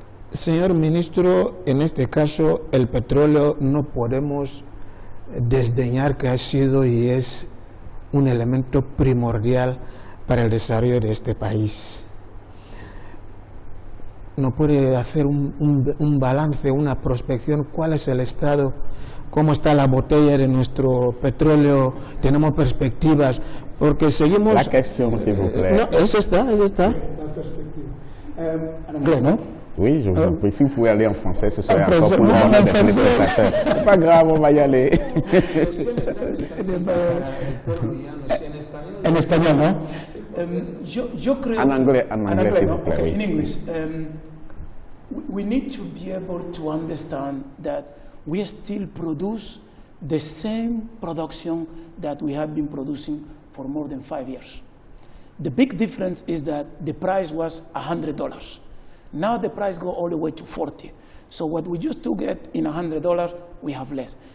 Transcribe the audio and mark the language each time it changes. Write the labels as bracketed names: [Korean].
[Spanish] Señor ministro, en este caso el petróleo no podemos desdeñar que ha sido y es un elemento primordial para el desarrollo de este país. ¿No puede hacer un balance, una prospección? ¿Cuál es el estado? ¿Cómo está la botella de nuestro petróleo? ¿Tenemos perspectivas? Porque seguimos... [French] La question, s'il vous plaît. [Spanish] No, es esta. [French] La perspective. En anglais, non? Oui, je vous en prie. Si vous pouvez aller en français, ce serait encore plus bon. C'est pas grave, on va y aller. En espagnol, ¿no? [Spanish] Yo creo... [French] En anglais, s'il vous plaît. [English] Okay, in English. We need to be able to understand that we still produce the same production that we have been producing for more than 5 years. The big difference is that the price was $100. Now the price go all the way to 40. So what we used to get in $100, we have less.